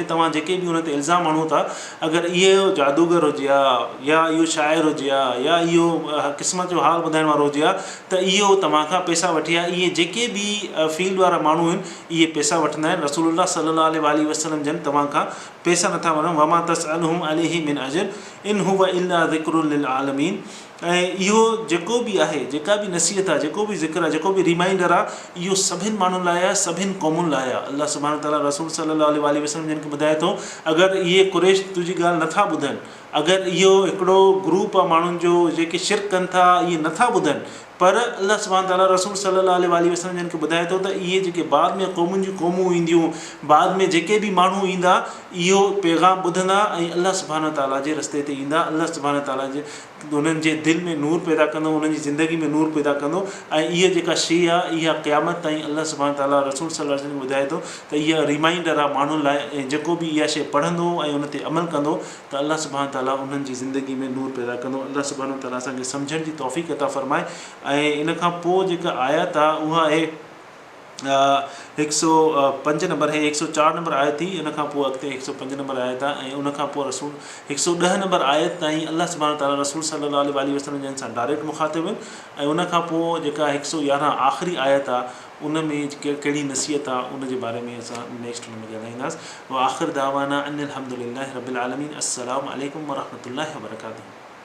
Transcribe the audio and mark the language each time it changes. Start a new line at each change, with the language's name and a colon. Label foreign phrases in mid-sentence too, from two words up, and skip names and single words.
Sindhi: तव्हां जेके बि उन ते इल्ज़ाम हणो था, अगरि इहो जादूगर हुजे आहे या इहो शाइर हुजे आहे या इहो क़िस्मत जो हाल ॿुधाइण वारो हुजे आहे, त इहो तव्हां खां पैसा वठी आहे। इहे जेके बि फील्ड वारा माण्हू आहिनि इहे पैसा वठंदा आहिनि। रसूलुल्लाह
Arabic: صلى الله عليه وسلم
Sindhi: जन तव्हां खां पैसा नथा वठनि।
Arabic: وما تسألهم عليه من أجر إن هو إلا ذكر للعالمين.
Sindhi: ऐं इहो जेको बि आहे, जेका बि नसीहत आहे, जेको बि ज़िक्र आहे, जेको बि रिमाइंडर आहे, इहो सभिनि माण्हुनि लाइ आहे, सभिनि क़ौमुनि लाइ आहे।
Arabic: الله سبحانه وتعالى
Sindhi: रसूल
Arabic: صلى الله عليه وسلم
Sindhi: जिन खे ॿुधाए थो, अगरि इहे कुरैश तुंहिंजी ॻाल्हि नथा ॿुधनि, अगरि इहो हिकिड़ो ग्रुप आहे माण्हुनि जो जेके शिरक कनि था, इहे नथा ॿुधनि, पर
Arabic: الله سبحانه وتعالى
Sindhi: रसूल
Arabic: صلى الله عليه وسلم
Sindhi: जिन खे ॿुधाए थो त इहे जेके बाद में क़ौमुनि जूं क़ौमूं ईंदियूं, बाद में जेके बि माण्हू ईंदा, इहो पैगाम ॿुधंदा ऐं
Arabic: الله سبحانه وتعالى
Sindhi: जे रस्ते ते ईंदा।
Arabic: الله سبحانه وتعالى
Sindhi: जे उन्हनि जे दिलि में नूर पैदा कंदो, उन्हनि जी ज़िंदगी में नूर पैदा कंदो। ऐं इहा जेका शइ आहे इहा क़यामत ताईं
Arabic: الله سبحانه وتعالى
Sindhi: रसूल
Arabic: صلى الله عليه وسلم
Sindhi: ॿुधाए थो त इहा रिमाइंडर आहे माण्हुनि लाइ। ऐं जेको बि इहा शइ पढ़ंदो ऐं उन ते अमल कंदो त
Arabic: الله سبحانه وتعالى
Sindhi: उन्हनि जी ज़िंदगी में नूर पैदा कंदो।
Arabic: الله سبحانه وتعالى
Sindhi: असांखे सम्झण जी तौफ़ीक़ अता फ़रमाए। ऐं इन खां पोइ जेका आयत आहे उहा आहे 105 नंबर है 104 नंबर आयत थी, उन खां पोइ अॻिते 105 नंबर आयत आहे। ऐं उन खां पोइ रसूल 110 नंबर आयत ताईं
Arabic: الله سبحانه وتعالى
Sindhi: रसूल
Arabic: صلى الله عليه وسلم
Sindhi: जन सां डायरेक्ट मुखातिब आहिनि। ऐं उन खां पोइ जेका 111 आख़िरी आयत आहे उन में कहिड़ी नसीहत आहे उन जे बारे में असां नेक्स्ट हुन में ॻाल्हाईंदासीं।
Arabic: وآخر دعوانا أن الحمد لله رب العالمين. السلام عليكم ورحمة الله وبركاته.